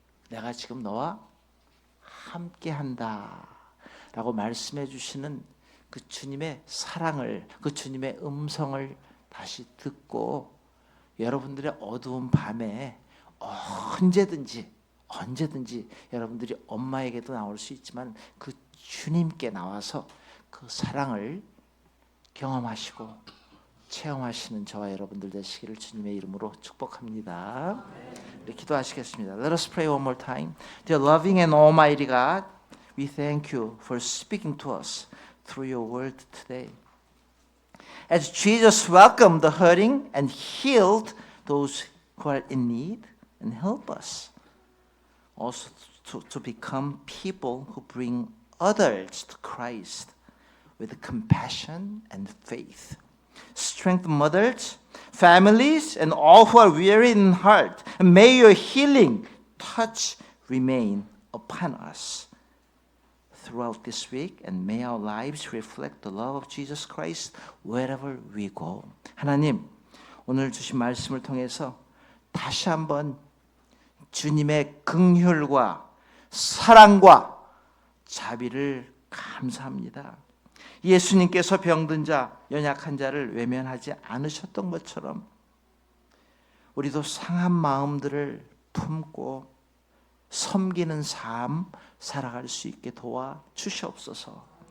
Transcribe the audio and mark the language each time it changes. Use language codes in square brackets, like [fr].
[ko] 내가 지금 너와 함께한다 라고 말씀해 주시는 그 주님의 사랑을, 그 주님의 음성을 다시 듣고 여러분들의 어두운 밤에 언제든지 여러분들이 엄마에게도 나올 수 있지만 그 주님께 나와서 그 사랑을 경험하시고 체험하시는 저와 여러분들 되시기를 주님의 이름으로 축복합니다. 네, 기도하시겠습니다. [en] Let us pray one more time. Dear loving and almighty God, we thank you for speaking to us through your word today. As Jesus welcomed the hurting and healed those who are in need, and help us also to become people who bring others to Christ with compassion and faith. Strengthen mothers, families, and all who are weary in heart. And may your healing touch remain upon us throughout this week, and may our lives reflect the love of Jesus Christ wherever we go. [ko] 하나님, 오늘 주신 말씀을 통해서 다시 한번 주님의 긍휼과 사랑과 자비를 감사합니다. 예수님께서 병든 자, 연약한 자를 외면하지 않으셨던 것처럼 우리도 상한 마음들을 품고 섬기는 삶 살아갈 수 있게 도와 주시옵소서.